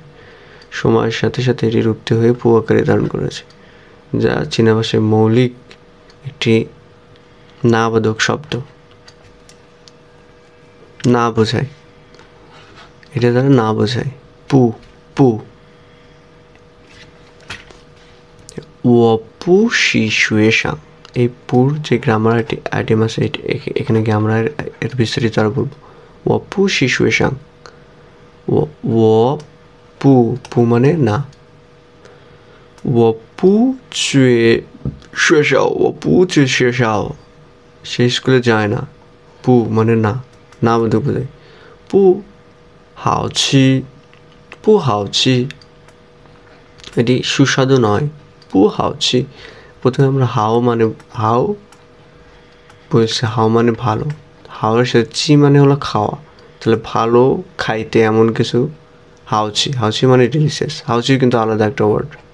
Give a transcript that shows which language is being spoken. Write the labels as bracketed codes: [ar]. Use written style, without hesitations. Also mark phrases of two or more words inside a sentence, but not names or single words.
[bn] সময়ের সাথে সাথে এটি রূপটি হয়ে পু আকারে ধারণ করেছে, যা চীনা ভাষায় মৌলিক একটি নাবোধক শব্দ, না বোঝায়, এটা দ্বারা না বোঝায়। পু পু, [zh] 我不是学生, [bn] এই পুর যে [en] grammar item [bn] আছে এখানে গ্রামার এর বিস্তারিত আরো বলবো। [zh] 我不是学生, 我不, 不 [bn] মানে না, [zh] 我不去学校, 我不去学校, [bn] সে স্কুলে যায় না। পু মানে না, না বলতে বোঝায়। [zh] 不好吃, 不好吃, [bn] এটি সুস্বাদু নয়। [zh] 不好吃, [bn] প্রথমে আমরা হাও মানে হাও বলছি, হাও মানে ভালো, হাওয়ার সাথে চি মানে হলো খাওয়া, তাহলে ভালো খাইতে এমন কিছু। হাউচি, হাউচি মানে ডিলিশিয়াস, হাউচি কিন্তু আলাদা একটা ওয়ার্ড।